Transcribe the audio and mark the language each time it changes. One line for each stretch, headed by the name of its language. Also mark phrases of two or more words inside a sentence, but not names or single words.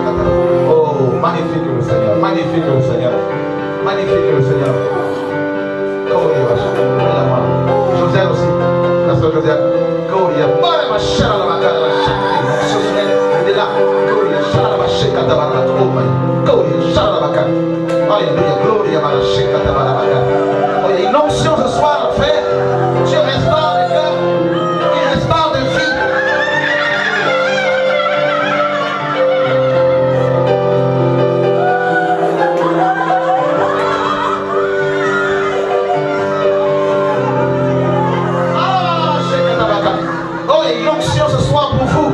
French: Oh, magnifique le Seigneur. Magnifique le Seigneur. Magnifique le Seigneur. Gloria ma chère. Josiane aussi. La soeur Josiane. Gloria. Gloria ma chère. La macane, la chère. Elle est là. Gloria. Chala ma chère.
English: Oh, my.
French: Gloria. Chala la macane. Alléluia. Gloria ma chère. Oh, il y a une onction ce soir, frère. Dieu restaure les cœurs. Il restaure des vies. Oh, il y a une onction ce soir pour vous.